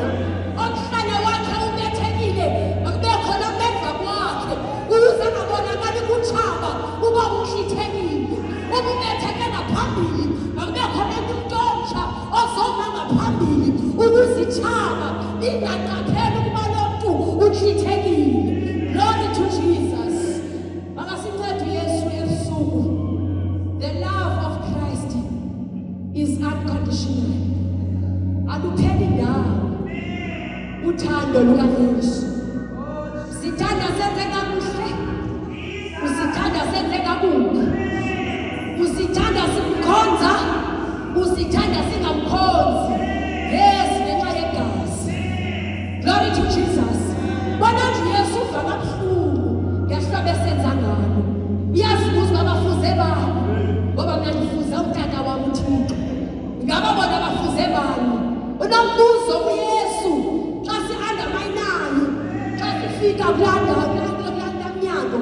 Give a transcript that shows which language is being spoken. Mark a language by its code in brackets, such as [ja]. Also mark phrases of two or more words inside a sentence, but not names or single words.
[xh] Omhlane wakhe ubethekile makube khona emva kwakhe ukuze angabonakali kutshaba uba uhlithekile. Ubetheke ngaphambili makube khona umuntu omtsha ozoma ngaphambili ukuzitshaba ingaqapheli ukuba lo mntu uhlithekile. [en] Glory to Jesus. [xh] Makasincede uYesu ebusuku. [en] The love of Christ is unconditional. [xh] Alupheli ndawo uthando lukaYesu. Sithanda senze kakuhle, usithanda senze kakubi. Usithanda simkhonza, usithanda singamkhonzi. Yes, ngenxa yegazi. [en] Glory to Jesus. [xh] Bona nje uYesu uva kabuhlungu ngehlobo esenza ngalo. Uyazibuza uba bafuze bani ngoba mna ndifuze utata wam uThixo. Ngaba bona bafuze bani? Unombuzo uYesu xa si-undermine-nayo, xa sifika kulaa mnyango.